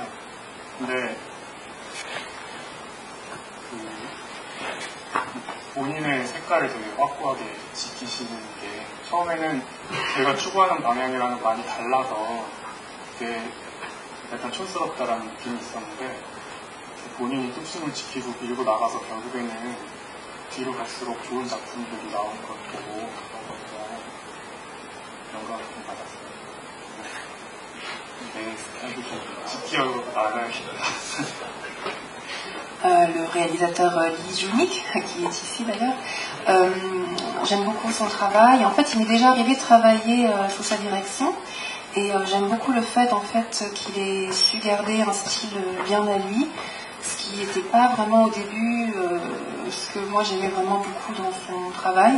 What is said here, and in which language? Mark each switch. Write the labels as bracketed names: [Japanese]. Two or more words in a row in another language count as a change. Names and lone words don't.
[Korean] 근데 본인의 색깔을 되게 확고하게 지키시는 게 처음에는 제가 추구하는 방향이랑은 많이 달라서 되게 약간 촌스럽다라는 느낌이 있었는데 본인이 뚝심을 지키고 밀고 나가서 결국에는 뒤로 갈수록 좋은 작품들이 나오는 걸 보고 영감을 좀 받았어요. [French] Le réalisateur Lee Joo-nik, qui est ici d'ailleurs, j'aime beaucoup son travail. En fait, il m'est déjà arrivé de travailler sous sa direction, et j'aime beaucoup le fait en fait qu'il ait su garder un style bien à lui, ce qui n'était pas vraiment au début ce que moi j'aimais vraiment beaucoup dans son travail.